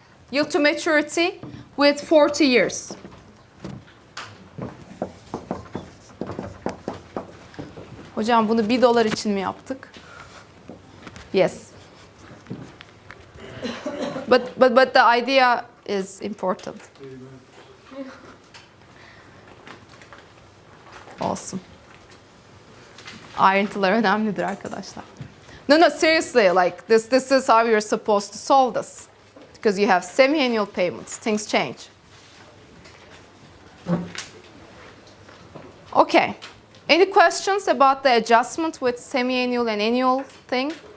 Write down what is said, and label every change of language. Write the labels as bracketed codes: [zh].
[en] yield to maturity with 40 years. [tr] Hocam bunu $1 için mi yaptık? [en] Yes. But the idea is important. [tr] Olsun. Ayrıntılar önemlidir arkadaşlar. [en] No, seriously, like this is how you're supposed to solve this. Because you have semi-annual payments, things change. Okay. Any questions about the adjustment with semi-annual and annual thing?